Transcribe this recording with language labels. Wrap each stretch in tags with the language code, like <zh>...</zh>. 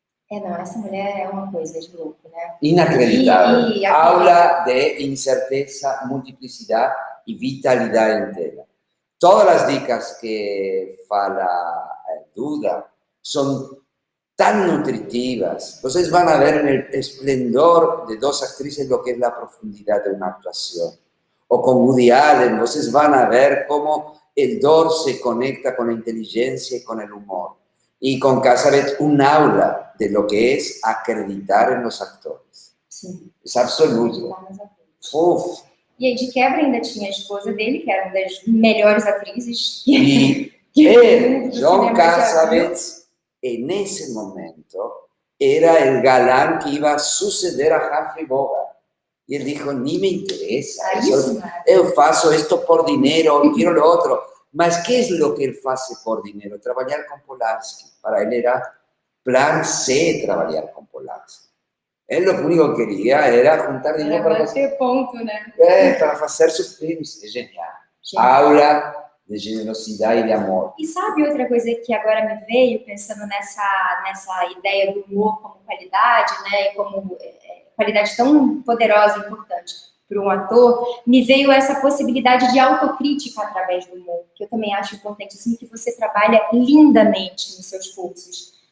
<pt>Não, essa mulher é uma coisa de louco, né? Inacreditável. Aula de incerteza, multiplicidade e vitalidade em tela. Todas as dicas que fala Duda são tan nutritivas.</pt> <es>Entonces van a ver en el esplendor de dos actrices lo que es la profundidad de una actuación. O con Woody Allen, entonces van a ver cómo el dolor se conecta con la inteligencia y con el humor. Y con Cassavetes, un aula de lo que es acreditar en los actores.</es> <pt>Sim.</pt> <es>Es absoluto. Uf.</es> <pt>E aí, de quebra, ainda tinha a esposa dele, que era uma das melhores atrizes.</pt> <es>Y John Cassavetes, en ese momento, era el galán que iba a suceder a Humphrey Bogart. Y él dijo, ni me interesa. Yo faço esto por dinero, quiero lo otro. Mas, ¿qué es lo que él hace por dinero? Trabajar con Polanski. Para él era plan C trabajar con Polanski. Él lo único que quería era juntar dinero para hacer,</es> <pt>ponto, né?</pt> <es>para hacer sus filmes. Es genial. Aula</es> <pt>de generosidade e de amor. E sabe outra coisa que agora me veio, pensando nessa ideia do humor como qualidade, né, e como qualidade tão poderosa e importante para um ator, me veio essa possibilidade de autocrítica através do humor, que eu também acho importantíssimo, que você trabalha lindamente nos seus cursos.</pt>